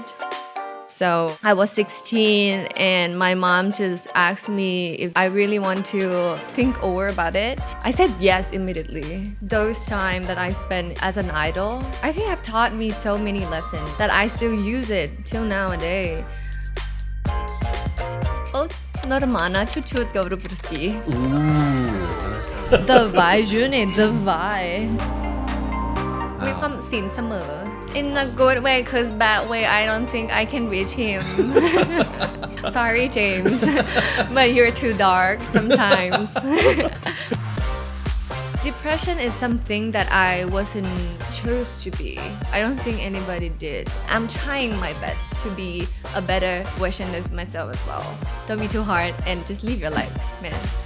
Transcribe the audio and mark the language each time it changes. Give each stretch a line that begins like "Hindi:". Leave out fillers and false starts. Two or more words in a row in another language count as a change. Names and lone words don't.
English: So I was 16 and my mom just asked me if I really want to think over about it. I said yes immediately. Those time that I spent as an idol, I think have taught me so many lessons that I still use it till nowadays.
Russian: Нормально, чуть-чуть говорю по-русски. Давай, Junei, давай.
Thai: มีความสินเสมอ
English: in a good way cause bad way I don't think I can reach him sorry James but you're too dark sometimes depression is something that I wasn't chose to be I don't think anybody did I'm trying my best to be a better version of myself as well don't be too hard and just live your life man